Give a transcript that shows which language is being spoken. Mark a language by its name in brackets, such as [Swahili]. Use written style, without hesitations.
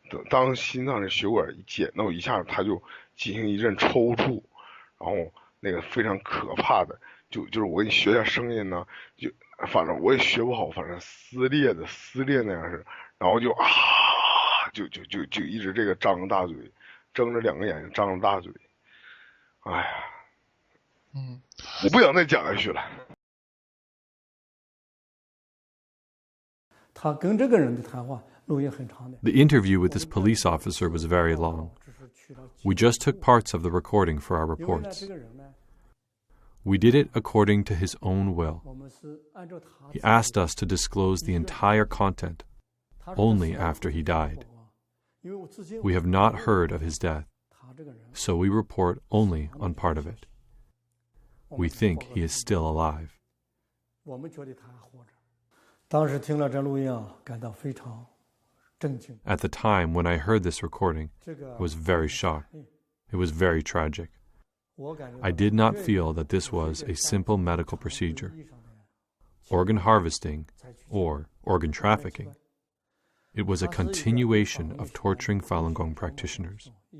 [Chinese] 当心脏的血管一剪到一下，他就进行一阵抽搐，然后那个非常可怕的，就是我给你学一下声音呢，就反正我也学不好，反正撕裂那样是，然后就就一直这个张着大嘴，睁着2个眼睛张着大嘴，哎呀，我不想再讲下去了。他跟这个人的谈话录音很长的。 [English] The interview with this police officer was very long. We just took parts of the recording for our reports. We did it according to his own will. He asked us to disclose the entire content only after he died. We have not heard of his death, so we report only on part of it. We think he is still alive. [Chinese] 我们觉得他还活着。当时听了这录音啊，感到非常震惊。 [English] At the time when I heard this recording, I was very shocked. It was very tragic. I did not feel that this was a simple medical procedure. Organ harvesting, or organ trafficking. It was a continuation of torturing Falun Gong practitioners.